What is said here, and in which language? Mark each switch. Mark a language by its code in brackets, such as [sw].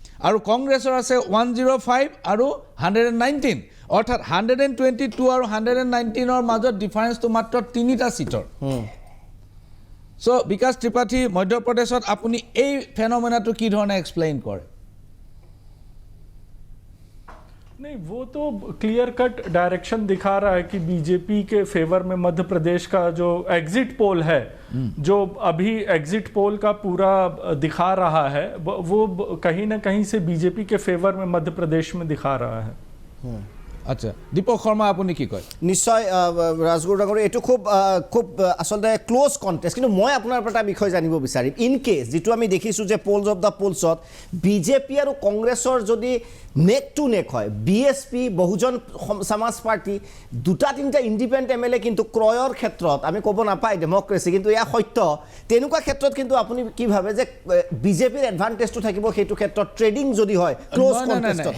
[as] আৰু কংগ্ৰেছৰ আছে 105 আৰু 119 অৰ্থাৎ 122 আৰু 119ৰ মাজত ডিফাৰেন্সটো মাত্ৰ 3টা সিটৰ সো বিকাশ ত্ৰিপাঠী মধ্যপ্ৰদেশত আপুনি এই ফেনোমেনাটো কি ধৰণে এক্সপ্লেইন কৰে [hi] नहीं वो तो क्लियर कट डायरेक्शन दिखा रहा है कि बीजेपी के फेवर में मध्य प्रदेश का जो एग्जिट पोल है जो अभी एग्जिट पोल का पूरा दिखा रहा है वो कहीं ना कहीं से बीजेपी के फेवर में मध्य प्रदेश में दिखा रहा है [as] আচ্ছা দীপক শৰ্মা আপুনি কি কয় নিশ্চয় ৰাজগুৰু ডাঙৰীয়া এইটো খুব আচলতে ক্লোজ কণ্টেষ্ট কিন্তু মই আপোনাৰ পৰা এটা বিষয় জানিব বিচাৰিম ইন কেছ যিটো আমি দেখিছোঁ যে পোলছ অফ দ্য পোলছত বিজেপি আৰু কংগ্ৰেছৰ যদি নেক টু নেক হয় বিএছপি বহুজন সমাজ পাৰ্টি দুটা তিনিটা ইণ্ডিপেণ্ডেণ্ট এমএলএ কিন্তু ক্ৰয়ৰ ক্ষেত্ৰত আমি ক'ব নাপায় ডেমক্ৰেচি কিন্তু এয়া সত্য তেনেকুৱা ক্ষেত্ৰত কিন্তু আপুনি কি ভাবে যে বিজেপিৰ এডভান্টেজটো থাকিব সেইটো ক্ষেত্ৰত ট্ৰেডিং যদি হয় ক্লোজ কণ্টেষ্টত